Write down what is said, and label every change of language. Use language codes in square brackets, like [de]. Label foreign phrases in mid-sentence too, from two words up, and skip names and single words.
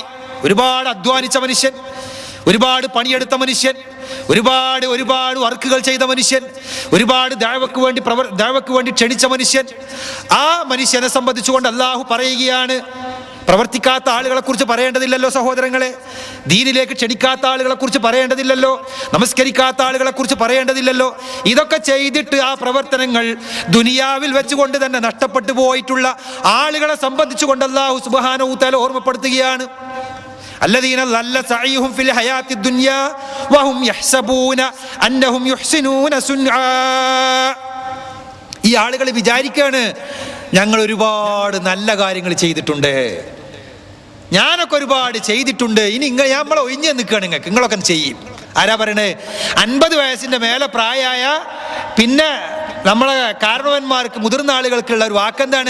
[ml] ഒരുപാട് അധ്വാനിച്ച മനുഷ്യൻ, ഒരുപാട് പണിയെടുത്ത മനുഷ്യൻ, ഒരുപാട് വർക്കുകൾ ചെയ്ത മനുഷ്യൻ, ഒരുപാട് ദഅവക്ക് വേണ്ടി ക്ഷണിച്ച മനുഷ്യൻ, ആ മനുഷ്യനെ സംബന്ധിച്ചുകൊണ്ട് അല്ലാഹു പറയുകയാണ്, പ്രവർത്തിക്കാത്ത ആളുകളെ കുറിച്ച് പറയേണ്ടതില്ലല്ലോ സഹോദരങ്ങളെ, ദീനിലേക്ക് ക്ഷണിക്കാത്ത ആളുകളെ കുറിച്ച് പറയേണ്ടതില്ലല്ലോ, നമസ്കരിക്കാത്ത ആളുകളെ കുറിച്ച് പറയേണ്ടതില്ലല്ലോ. ഇതൊക്കെ ചെയ്തിട്ട് ആ പ്രവർത്തനങ്ങൾ ദുനിയാവിൽ വെച്ചുകൊണ്ട് തന്നെ നഷ്ടപ്പെട്ടു പോയിട്ടുള്ള ആളുകളെ സംബന്ധിച്ചുകൊണ്ട് [ar] الله سبحانه وتعالى [ml] ഓർമ്മപ്പെടുത്തുകയാണ്. [ar] الذين ضل سعيهم في الحياة الدنيا وهم يحسبون أنهم يحسنون صنعا. [ml] ഈ ആളുകൾ വിചാരിക്കാണ്, ഞങ്ങൾ ഒരുപാട് നല്ല കാര്യങ്ങൾ ചെയ്തിട്ടുണ്ട്, ഞാനൊക്കെ ഒരുപാട് ചെയ്തിട്ടുണ്ട്, ഇനി നമ്മളെ ഒഴിഞ്ഞു നിൽക്കുകയാണ്, നിങ്ങളൊക്കെ ചെയ്യും. ആരാ പറയണേ? 50 വയസ്സിന്റെ മേലെ പ്രായമായ പിന്നെ നമ്മളെ കാരണവന്മാർക്ക്, മുതിർന്ന ആളുകൾക്കുള്ള ഒരു വാക്കെന്താണ്?